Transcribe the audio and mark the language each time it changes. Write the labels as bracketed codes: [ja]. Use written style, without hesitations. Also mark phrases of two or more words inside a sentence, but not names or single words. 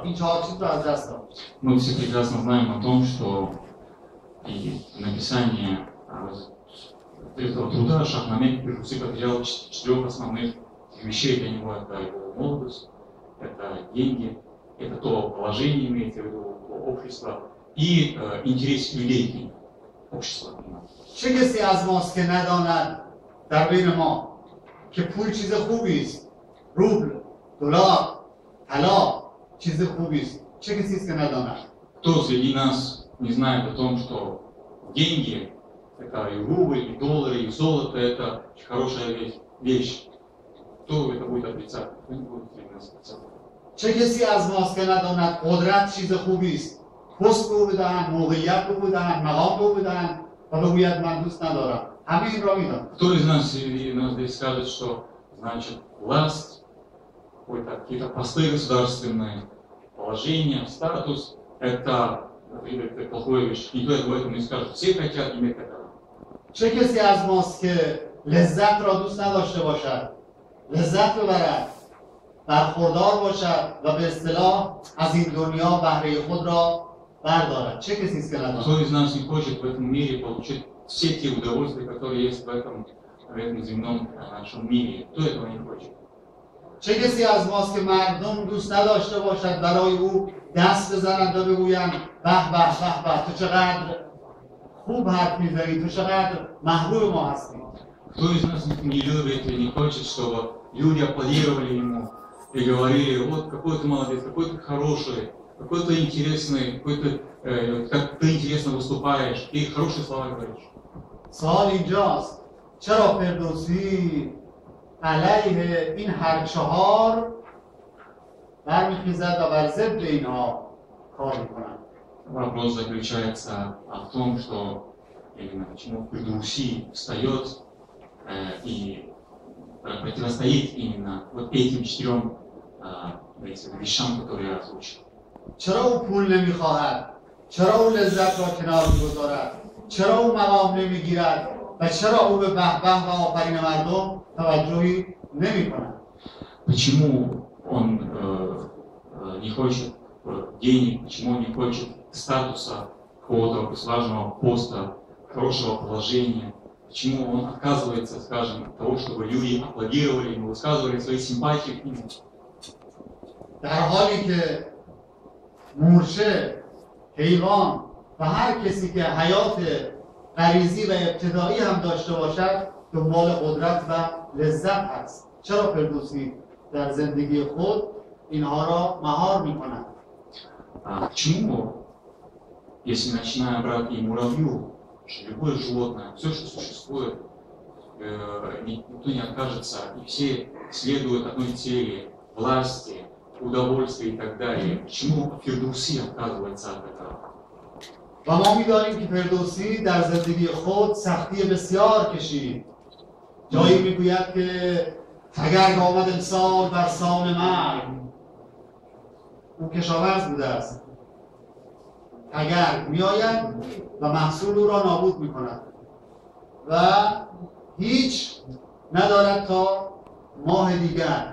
[fa] این 4 چیز را از دست داد. [ru] Мы все прекрасно знаем о том, что и написание этого труда Шахнаме Фердоуси потерял 4 основных вещей для него. Это его молодость, это деньги, это то положение, имеется в виду общество, и интерес людей к ним, общества. [fa] چه کسی از ماست که نداند در بین ما که پول چیز خوبی است؟ روبل، دلار، طلا چیز خوبی است. چه کسی است که نداند؟ [ru] Кто среди нас не знает о том, что деньги, это и рубль, и доллары, и золото, это очень хорошая вещь. Кто это будет отрицать? Кто не будет среди нас отрицать? [fa] چه کسی از ماست که نداند قدرت چیز خوبی است؟ پست به او بدهند، موقعیت به او بدهند، مقام به او بدهند و بگوید من دوست ندارم. همه این را میدانند. [ru] Кто из нас здесь скажет, что значит власть, какие-то посты государственные, положение, статус, это плохая вещь. Никто об этом не скажет. Все хотят иметь это. [fa] چه کسی از ماست که لذت را دوست نداشته باشد؟ لذت ببرد، برخوردار باشد و به اصطلاح از این دنیا بهره خود را بردارد. چه کسی است که ندارد؟ [ru] Кто из нас не хочет в этом мире получить все те удовольствия, которые есть в этом земном нашем мире? Кто этого не хочет? [fa] چه کسی از ماست که مردم دوست نداشته باشد برای او دست بزنند و بگویند به به به به تو چقدر خوب حرف میزنی، تو چقدر محبوب ما هستی. [ru] Кто из нас не любит и не хочет, чтобы люди аплодировали ему и говорили, вот какой ты молодец, какой ты хороший, какой ты интересный, как ты интересно выступаешь, и хорошие слова говоришь. [fa] سوال اینجاست چرا فردوسی علیه این هر چهار برمیخیزد و بر ضد اینها کار میکنند؟ [ru] Вопрос заключается в том, что именно почему Фердоуси встает и противостоит именно вот этим 4 вещам, которые я озвучил. [fa] چرا او پول نمیخواهد؟ چرا او لذت را کنار میگذارد؟ چرا او مقام نمیگیرد؟ و چرا او به به به و آفرین مردم توجهی نمیکند؟ [ru] Почему он не хочет денег, почему он не хочет статуса, какого-то важного поста, хорошего положения, почему он отказывается, скажем, от того, чтобы люди аплодировали ему, высказывали свои симпатии к нему. [fa] در حالی که مورچه، حیوان و هر کسی که حیات غریزی و ابتدایی هم داشته باشد دنبال قدرت و لذت هست. چرا فردوسی در زندگی خود اینها را مهار می‌کند؟ [ru] Почему, если начиная брать и муравью, любое животное, все, что существует, никто не откажется, и все следуют одной цели, власти, удовольствия и так далее. Почему Фердоуси отказывается от этого? [fa] و ما می‌دانیم که فردوسی در زندگی خود سختی بسیار کشید. جایی میگوید که تگرگ آمد امسال بر سان مرگ. او کشاورز بوده است. تگرگ میآید و محصول او را نابود می‌کند و هیچ ندارد تا ماه دیگر.